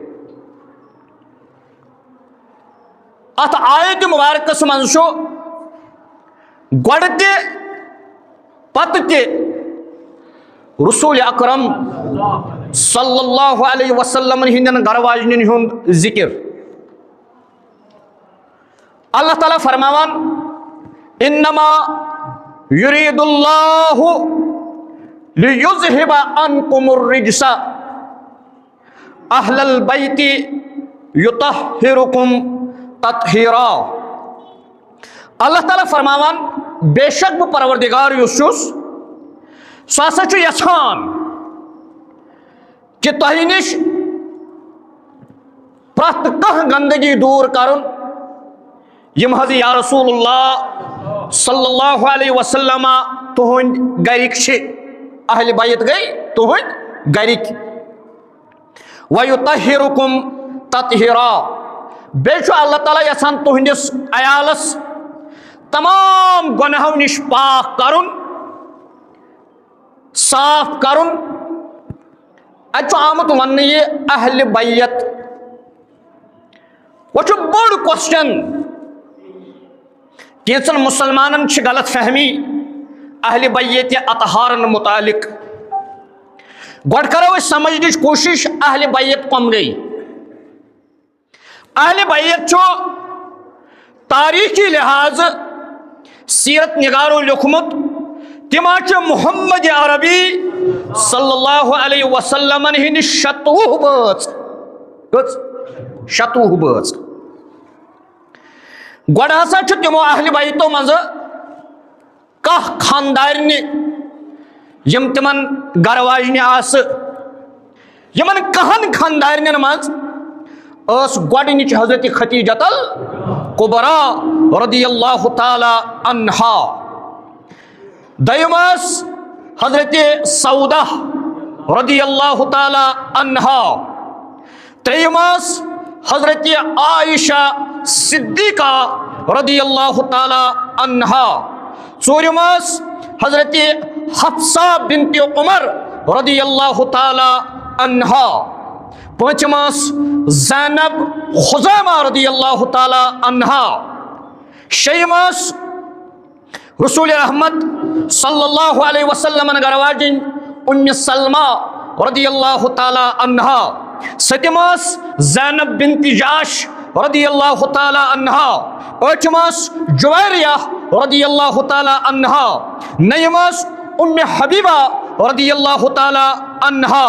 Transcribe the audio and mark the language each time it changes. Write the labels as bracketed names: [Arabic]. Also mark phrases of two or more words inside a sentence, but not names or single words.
[Kashmiri] اتھ آیت مبارکس منٛز چھُ گۄڈٕ تہِ پتہٕ تہِ رسول اکرم [Arabic] صلی اللہ علیہ وسلم [Kashmiri] ہندین گھر واجنین ہند ذکر۔ [Arabic] اللہ تعالیٰ فرماوان انما یرید اللہ لیذہب عنکم الرجس اہل البیت یطہرکم تطہیرا۔ [Kashmiri] اللہ تعالیٰ فرماوان بے شک بہ پروردگار یس چھس سہ ہسا چھُ یژھان کہ تۄہہِ نِش پرٛٮ۪تھ کانٛہہ گندگی دوٗر کرُن یِم حظ [Arabic] یا رسول اللہ صلی اللہ علیہ وسلم [Kashmiri] تُہنٛدۍ گرِکۍ چھِ اہل بیت گٔے تُہنٛدۍ گرِکۍ۔ [Arabic] وَیُطہِرُکُم تطہیرا [Kashmiri] بیٚیہِ چھُ اللہ تعالیٰ یژھان تُہنٛدِس عیالس تمام گۄنہو نِش پاک کرُن صاف کرن۔ اتھ آمت ون یہ اہل بیت وہ بوڑ کوسچن کینچن مسلمانن غلط فہمی اہل بیت اطہارن متعلق۔ گۄڈٕ کرو أسۍ سمجھنٕچ کوشش اہل بیت کم گئی۔ اہل بیت چھُ تاریخی لحاظ سیرت نگارو لیوکھمُت تم محمد عربی [Arabic] صلی اللہ علیہ وسلم [Kashmiri] ہند 70 بٲژ۔ گۄڈٕ ہسا چھُ تمو اہل بیتو منٛز کانٛہہ خاندارنہِ یِم تمن گھر واجنہِ آسہٕ۔ یمن کہن خاندارنٮ۪ن منٛز ٲس گۄڈنِچ حضرت خدیجۃ الکبریٰ [Arabic] رضی اللہ تعالی [Kashmiri] عنہا، دوٚیِم ٲس حضرت سودہ [Arabic] رضی اللہ تعالی عنہا، [Kashmiri] ترٛیٚیِم ٲس حضرت عائشہ صدیقہ [Arabic] رضی اللہ تعالی عنہا، [Kashmiri] ژوٗرِم ٲس حضرت حفصہ بنت عمر [Arabic] رضی اللہ تعالی عنہا، [Kashmiri] پوٗنٛژِم ٲس زینب خزیمہ [Arabic] رضی اللہ تعالی عنہا، [Kashmiri] شیٚیِم ٲس رسول رحمت [Arabic] صلی اللہ علیہ وسلم [Kashmiri] گھر واجن ام سلمہ [Arabic] رضی اللہ تعالی عنہا [Kashmiri] ستمس زینب بنت جاش [Arabic] رضی اللہ تعالی عنہا [Kashmiri] ٲٹھمس جویریہ [Arabic] رضی اللہ تعالی عنہا [Kashmiri] نہمس ام حبیبہ [Arabic] رضی اللہ تعالی عنہا